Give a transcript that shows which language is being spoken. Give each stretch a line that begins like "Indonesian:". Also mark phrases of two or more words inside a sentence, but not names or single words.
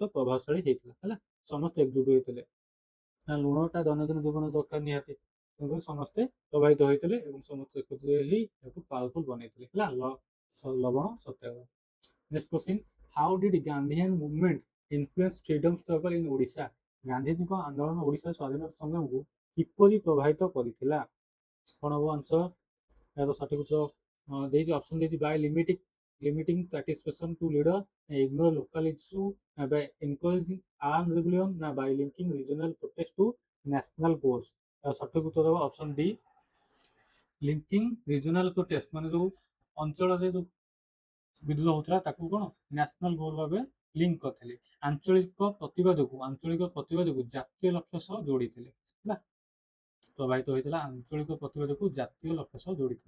Odia: ପ୍ରଭାବଶାଳୀ ହେଇଥିଲା ହେଲା ସମସ୍ତେ ଏକଜୁଟ ହୋଇଥିଲେ ନା ଲୁଣଟା ଦୈନନ୍ଦିନ ଜୀବନ ଦରକାର ନିହାତି ତେଣୁକରି ସମସ୍ତେ ପ୍ରଭାବିତ ହୋଇଥିଲେ ଏବଂ ସମସ୍ତେ ଏକତ୍ରିତ ହୋଇ ଏହାକୁ ପାୱାରଫୁଲ ବନେଇଥିଲେ ହେଲା ଲବଣ ସତ୍ୟାଗ୍ରହ
English: next question how did Gandhian movement influence freedom struggle in Odisha
Odia: ଗାନ୍ଧୀଜୀଙ୍କ ଆନ୍ଦୋଳନ ଓଡ଼ିଶା ସ୍ୱାଧୀନତା ସଂଗ୍ରାମକୁ କିପରି ପ୍ରଭାବିତ କରିଥିଲା କ'ଣ ହବ ଆନ୍ସର ଏହାର ସଠିକ ଉତ୍ତର ଦେଇଛି ଅପସନ୍ ଦେଇଛି
English: by limiting limiting participation to leader, ignore local issue, by encouraging armed rebellion, ନା by linking regional protest to national goals।
Odia: ସଠିକ ଉତ୍ତର ହେବ
English: option D, linking regional protest,
Odia: ମାନେ ଯେଉଁ ଅଞ୍ଚଳରେ ଯେଉଁ ବିଦ୍ରୋହ ହେଉଥିଲା ତାକୁ କ'ଣ
English: national goal
Odia: ଭାବେ ଲିଙ୍କ କରିଥିଲେ। ଆଞ୍ଚଳିକ ପ୍ରତିବାଦକୁ ଜାତୀୟ ଲକ୍ଷ୍ୟ ସହ ଯୋଡ଼ିଥିଲେ ହେଲା, ପ୍ରଭାବିତ ହୋଇଥିଲା ଆଞ୍ଚଳିକ ପ୍ରତିବାଦକୁ ଜାତୀୟ ଲକ୍ଷ୍ୟ ସହ ଯୋଡ଼ିଥିଲା।